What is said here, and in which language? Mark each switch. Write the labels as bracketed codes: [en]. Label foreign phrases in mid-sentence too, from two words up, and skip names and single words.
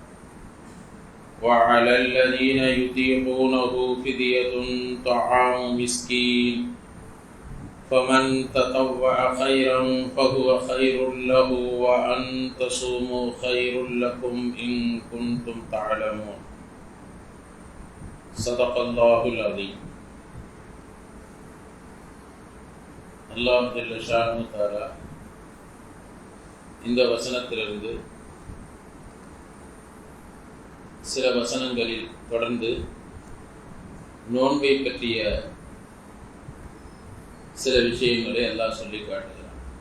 [ar] وعلى الذين يطيقونه فدية طعام مسكين فمن تطوع خيرا فهو خير له وأن تصوموا خير لكم إن كنتم تعلمون صدق الله العظيم. [ta] அல்லாஹ் [ar] جل شأنه تعالى [ta] இந்த வசனத்திலிருந்து சில வசனங்களில் தொடர்ந்து நோன்பை பற்றிய சில விஷயங்களை அல்லாஹ் சொல்லி காட்டுகிறார்.